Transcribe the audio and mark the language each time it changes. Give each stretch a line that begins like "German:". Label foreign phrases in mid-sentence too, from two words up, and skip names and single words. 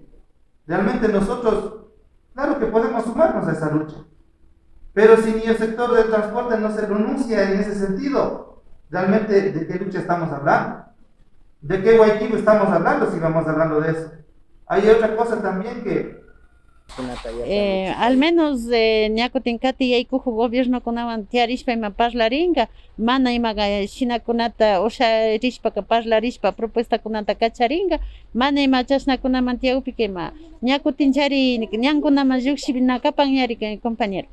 Spanish: Realmente nosotros, claro que podemos sumarnos a esa lucha, pero si ni el sector del transporte no se pronuncia en ese sentido, realmente ¿de qué lucha estamos hablando? ¿De qué Guayquivo estamos hablando si vamos hablando de eso? Hay otra cosa también que... al menos
Quechua: ñakutinqati yaykuju gobierno kunawan tiyarishpa ima parlaringa mana imaga shinakunata usharishpa parlarishpa propuestakunata kacharinga mana ima chashnakunaman tiyawpika ima ñakutinchari ñankunaman llukshinakapan yari compañero.